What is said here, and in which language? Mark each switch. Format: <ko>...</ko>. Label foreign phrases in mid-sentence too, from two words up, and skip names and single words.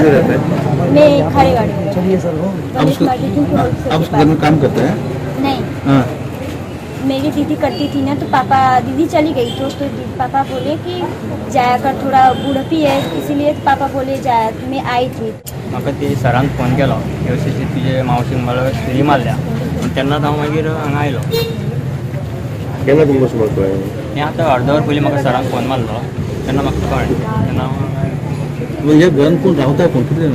<hi>मैं खारेवाड़ी में. आप उस घर में काम करते हैं? नहीं, हाँ. मेरी दीदी करती थी ना, तो पापा दीदी चली गई तो पापा बोले कि जाया कर, थोड़ा बुढ़पी है इसीलिए पापा बोले जाया. मैं आई थी.</hi> <kok>म्हाका ती सरान फोन केलो की अशी तुजे मावशीक मला सुरी मारल्या पूण तेन्नाच हांव मागीर हांगा आयलो. केन्ना तुमकां अशें म्हाका कळ्ळें? हें आतां अर्द वर पयलीं म्हाका सरान फोन मारलो तेन्ना म्हाका कळ्ळें. तेन्ना म्हणजे घरान कोण रावता कोण कितें?</kok>